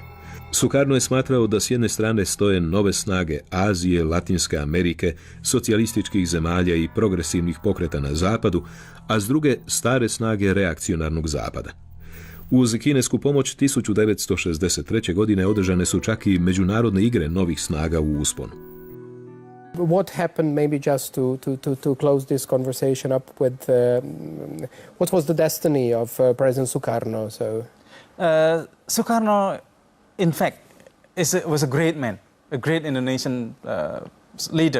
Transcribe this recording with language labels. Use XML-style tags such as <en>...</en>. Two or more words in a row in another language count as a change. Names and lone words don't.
<hr>Sukarno je smatrao da s jedne strane stoje nove snage Azije, Latinske Amerike, socijalističkih zemalja i progresivnih pokreta na zapadu, a s druge stare snage reakcionarnog zapada. Uz kinesku pomoć 1963. godine održane su čak i međunarodne igre novih snaga u usponu.</hr> <en>What happened, maybe just to close this conversation up with, what was the destiny of President Sukarno? Sukarno, in fact, was a great man, a great Indonesian leader.</en>